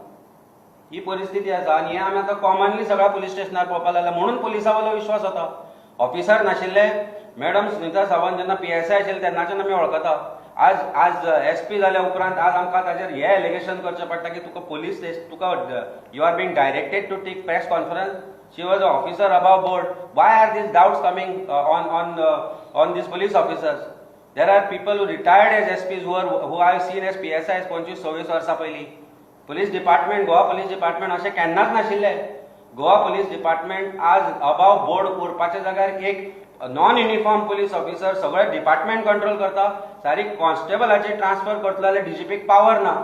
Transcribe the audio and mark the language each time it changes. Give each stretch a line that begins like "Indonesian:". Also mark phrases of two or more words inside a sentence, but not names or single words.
Konkani: ही परिस्थिती आसा आनी हें आमी आतां कॉमनली सगळ्या पुलीस स्टेशनार पळोवपाक लागला. म्हणून पुलिसा वयलो विश्वास वता. ऑफिसर नाशिल्ले मॅडम सुनीता सावंत जेन्ना PSI आशिल्ले तेन्नाच्यान आमी वळखता. आज SP जाल्या उपरांत आज आमकां ताचेर हें एलिगेशन करचें पडटा की तुका पुलीस तुका
English: you are being directed to take press conference. She was an officer above board. Why are these doubts coming on these police officers? There are people who retired as SPs who I have seen as PSIs 25-26
Konkani: वर्सां पयलीं. पुलीस डिपार्टमेंट, गोवा पुलीस डिपार्टमेंट अशें केन्नाच नाशिल्लें. गोवा पुलीस डिपार्टमेंट आज
English: above board
Konkani: करपाच्या जाग्यार एक
English: non uniform police officer
Konkani: सगळे डिपार्टमेंट कंट्रोल करता. सारी कॉन्स्टेबलाची ट्रान्सफर करतलो जाल्यार DGPक पावर ना.